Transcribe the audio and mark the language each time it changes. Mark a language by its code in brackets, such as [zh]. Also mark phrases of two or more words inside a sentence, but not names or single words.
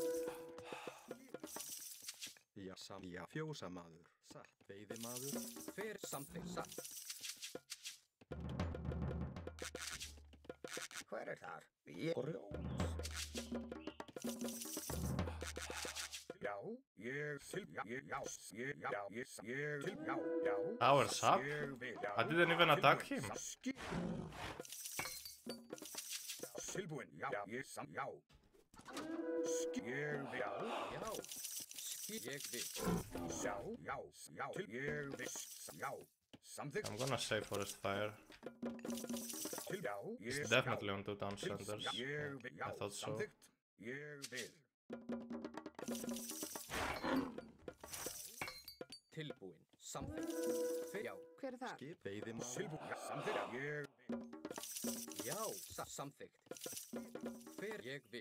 [is] Já, fjósamaður. Satt. Veiðimaður. Hver samþykkt. Satt. Hver þar? Ég grjótsveinn. Já, [en] That was up. I didn't even attack him. [is] Tilbúin. Já. Já. Skip. Ég vil. Já. Samþykkt. [en] I'm gonna say Forest Fire. It's definitely on 2 down centers. I thought so. [is] Samþykkt. Ég vil. Tilbúin. Samþykkt. Hver já? Hver þar? Skip. Veiðimaður. Tilbúin. Samþykkt. Ég Já. Samþykkt. Hver ég vil.